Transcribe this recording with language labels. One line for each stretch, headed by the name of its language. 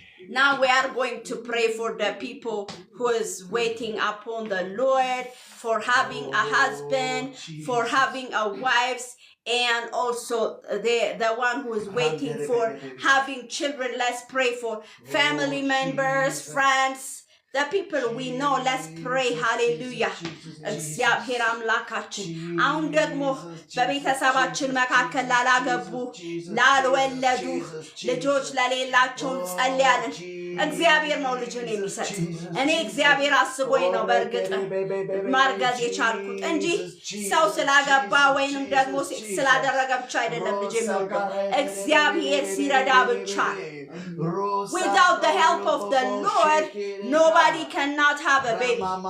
English: Now we are going to pray for the people who is waiting upon the Lord, for having a husband, for having a wife, and also the one who is waiting for having children. Let's pray for family members, friends, the people we know. Let's pray. Hallelujah.
Amharic: እግዚአብሔር አምላካችን አሁን ደግሞ በቤተሰባችን መካከል ላላገቡ ላልወለዱ ልጆች ለሌላቸው እንጸልያለን። እግዚአብሔር ነው ልጅን የሚሰጥ። እኔ እግዚአብሔር አስቦኝ ነው በእርግጥ ማርገዝ የቻልኩት እንጂ ሰው ስላገባ ወይንም ደግሞ ስላደረገ ብቻ አይደለም ልጅ የሚወልደው። እግዚአብሔር ሲረዳ ብቻ ነው።
English: Without the help of the Lord, nobody cannot have a baby.